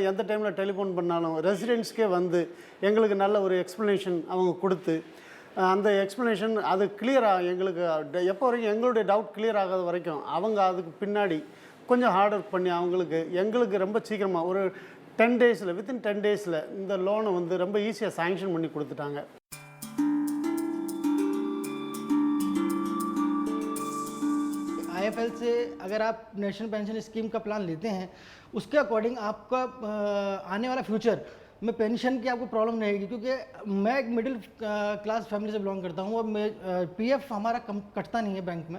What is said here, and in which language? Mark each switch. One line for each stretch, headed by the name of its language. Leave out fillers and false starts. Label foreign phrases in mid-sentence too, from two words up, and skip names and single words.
Tamil: எந்த டைமில் டெலிஃபோன் பண்ணாலும் ரெசிடென்ட்ஸ்க்கே வந்து எங்களுக்கு நல்ல ஒரு எக்ஸ்ப்ளனேஷன் அவங்க கொடுத்து அந்த எக்ஸ்ப்ளனேஷன் அது கிளியராக எங்களுக்கு எப்போ வரைக்கும் எங்களுடைய
English: doubt clear
Tamil: ஆகாத வரைக்கும் அவங்க அதுக்கு பின்னாடி கொஞ்சம்
English: hard work
Tamil: பண்ணி எங்களுக்கு ரொம்ப சீக்கிரமாக ஒரு 10 daysல வித்தின் 10 daysல இந்த லோனை வந்து ரொம்ப ஈஸியாக சாங்ஷன் பண்ணி கொடுத்துட்டாங்க.
Hindi: IIFL से अगर आप नेशनल पेंशन स्कीम का प्लान लेते हैं उसके अकॉर्डिंग आपका आने वाला फ्यूचर में पेंशन की आपको प्रॉब्लम नहीं आएगी, क्योंकि मैं एक
English: middle class family
Hindi: से बिलोंग करता हूँ और मैं PF हमारा कम कटता नहीं है बैंक में।